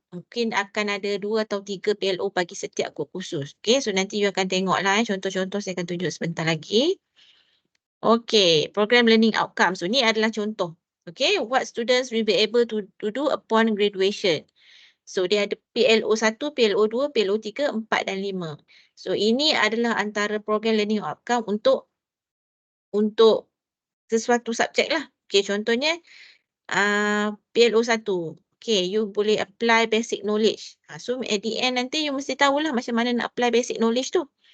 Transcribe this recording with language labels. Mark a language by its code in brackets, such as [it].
[ms] Mungkin akan ada 2 atau 3 PLO bagi setiap kod khusus. Okay, so nanti you akan tengok lah. Contoh-contoh saya akan tunjuk sebentar lagi. [en] Okay, program learning outcome. [ms] So ni adalah contoh. [en] Okay, what students will be able to do upon graduation. [ms] So dia ada PLO 1, PLO 2, PLO 3, 4 dan 5. So ini adalah antara program learning outcome untuk sesuatu subjek lah. Okay, contohnya PLO 1. Okay, you boleh apply basic knowledge. So at the end nanti you mesti tahulah macam mana nak apply basic knowledge tu.